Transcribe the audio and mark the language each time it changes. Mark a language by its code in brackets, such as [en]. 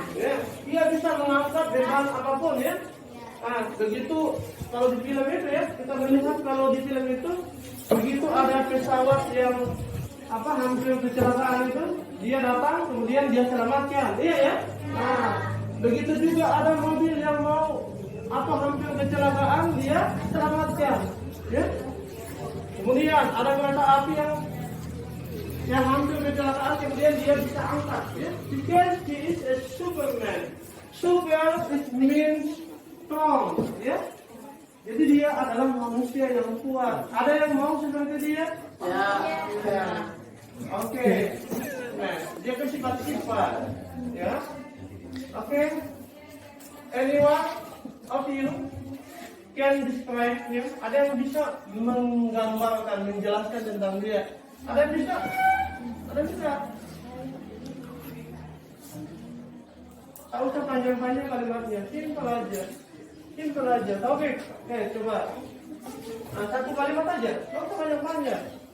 [id] Ya, dia bisa mengangkat beban apapun ya. Begitu kalau di film itu ya, kita melihat kalau di film itu begitu ada pesawat yang hampir kecelakaan itu, dia datang kemudian dia selamatkan. Iya ya. Begitu juga ada mobil yang mau hampir kecelakaan, dia selamatkan. Ya. Kemudian ada kereta api yang hampir kecelakaan, kemudian dia bisa angkat. Ya. [en] Because he is a Superman. Super it means strong, ya. [id] Jadi dia adalah manusia yang kuat. Ada yang mau seperti dia? Ya. Oke. Nah, dia kan sifat-sifat, ya. Oke. [en] Anyone of you can describe him? [id] Ada yang bisa menggambarkan, menjelaskan tentang dia? Ada yang bisa? Ada yang bisa? Tak usah panjang-panjang kalimatnya, simple aja. Taufik, coba. Satu kalimat aja, tak usah panjang-panjang.